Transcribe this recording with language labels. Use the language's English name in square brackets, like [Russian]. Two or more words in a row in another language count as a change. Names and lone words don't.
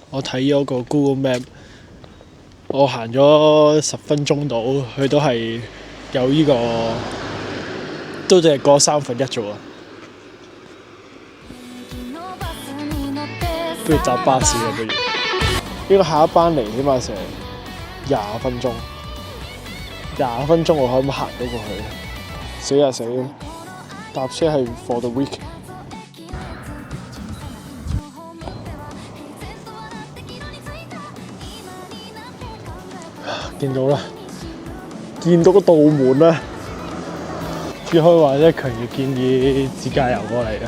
[Cantonese] 我睇咗個 Google Map， 我行咗10分鐘到，佢都係有呢個，都淨係過1/3啫喎。不如搭巴士啊！不如呢個下一班嚟起碼成20分鐘，20分鐘我可唔可以行到過去？死啊死！搭車係 [English] for the week。 [Cantonese] 見到啦，見到個道門啦，只可以話咧強烈建議自駕遊過嚟啊！